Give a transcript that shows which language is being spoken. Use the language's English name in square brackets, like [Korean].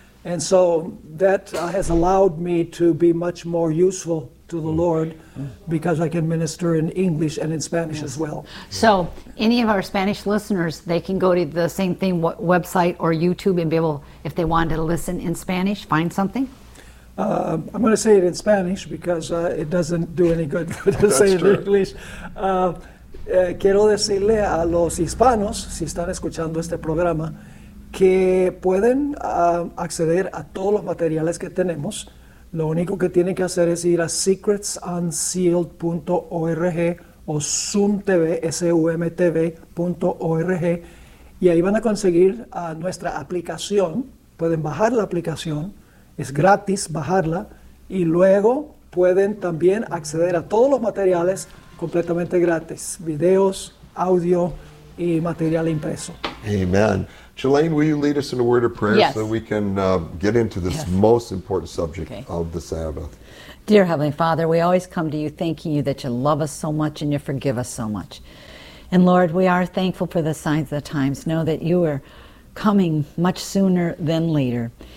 [English] And so that has allowed me to be much more useful to the Lord, because I can minister in English and in Spanish as well. So any of our Spanish listeners, they can go to the same thing, website or YouTube, and be able, if they wanted to listen in Spanish, find something? I'm going to say it in Spanish because it doesn't do any good to say it in English. [Spanish] Quiero decirle a los hispanos, si están escuchando este programa, que pueden acceder a todos los materiales que tenemos. Lo único que tienen que hacer es ir a secretsunsealed.org o SUMTV, SUMTV.org, y ahí van a conseguir nuestra aplicación. Pueden bajar la aplicación, es gratis bajarla, y luego pueden también acceder a todos los materiales completamente gratis, videos, audio y material impreso. [English] Amen. Jelaine, will you lead us in a word of prayer so we can get into this most important subject of the Sabbath? Dear Heavenly Father, we always come to you thanking you that you love us so much and you forgive us so much. And Lord, we are thankful for the signs of the times. Know that you are coming much sooner than later.